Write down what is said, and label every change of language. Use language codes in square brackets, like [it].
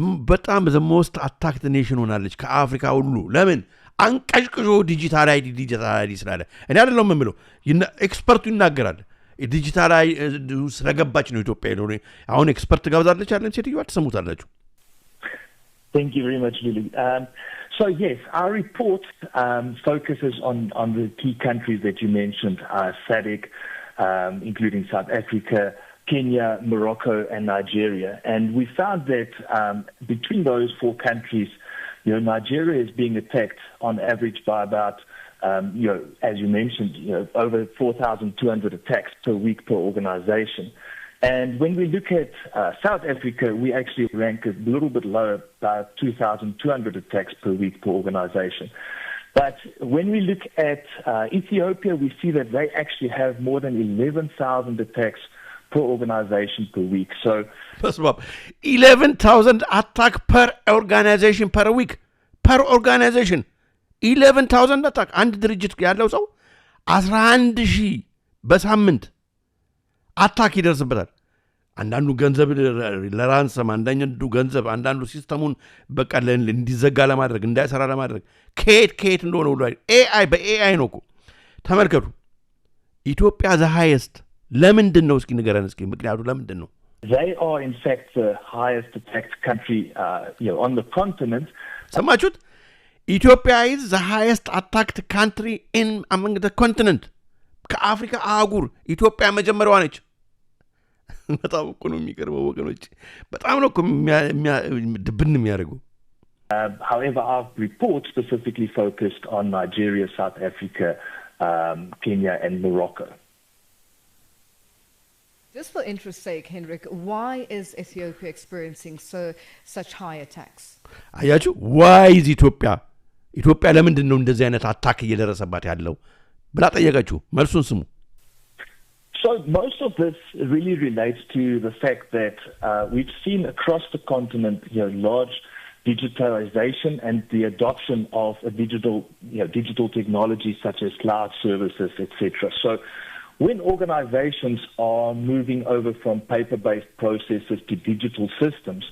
[am] በጣም [en] the most attacked nation [am] ሆናለች ከአፍሪካ ሁሉ። ለምን አንቀሽቅሾ ዲጂታል አይዲ ስላለ እኔ አይደለም የምለው፣ ኤክስፐርቱ ይናገራል። ዲጂታል አይዲ ስለገባች ነው ኢትዮጵያ ነው። አሁን ኤክስፐርት ጋብዛለች አይደል? ሴትዮዋ ትሰሙታላችሁ። [en] Thank you very much, Lulu. So yes, our report focuses on the key countries that you mentioned, SADC, including South Africa, Kenya, Morocco, and Nigeria. And we found that between those four countries, Nigeria is being attacked on average by about, as you mentioned, over 4,200 attacks per week per organization. And when we look at South Africa, we actually rank a little bit lower, about 2,200 attacks per week per organization. But when we look at Ethiopia, we see that they actually have more than 11,000 attacks per organization per week. So 11,000 attack per organization per week. Per organization 11,000 attack. [am] አንድ ድርጅት ያለው ሰው 11,000 በሳምንት አታክ ይደርስበታል። አንዳንዱ ገንዘብ ለራንሰም፣ አንዳንዱ ገንዘብ፣ አንዳንዱ ሲስተሙን በቃ እንዲዘጋ ለማድረግ እንዳይሰራ ለማድረግ ከየት እንደሆነ ሁሉ ኤአይ በኤአይ ነው እኮ። ተመልከቱ፣ ኢትዮጵያ [en] ዘ ሃይስት [am] ለምንድን ነው? እስኪ ንገረን እስኪ ምክንያቱ ለምንድን ነው? [en] They are in fact the highest attacked country on the continent. [am] ሰማችሁት? ኢትዮጵያ [en] is the highest attacked country among the continent. [am] ከአፍሪካ አህጉር ኢትዮጵያ መጀመሪያዋ ነች። በጣም እኮ ነው የሚገርመው ወገኖች፣ በጣም ነው እኮ ድብን የሚያደርገው። [en] However, our report specifically focused on Nigeria, South Africa, Kenya and Morocco. Just for interest's sake, Hendrik, why is Ethiopia experiencing such high attacks? [am] አያችሁ፣ [en] why is [am] ኢትዮጵያ ለምንድን ነው እንደዚህ አይነት አታክ እየደረሰባት ያለው ብላ ጠየቀችው። መልሱን ስሙ። [en] So most of this really relates to the fact that we've seen across the continent, large digitalization and the adoption of digital technologies such as cloud services, etc. So when organizations are moving over from paper-based processes to digital systems,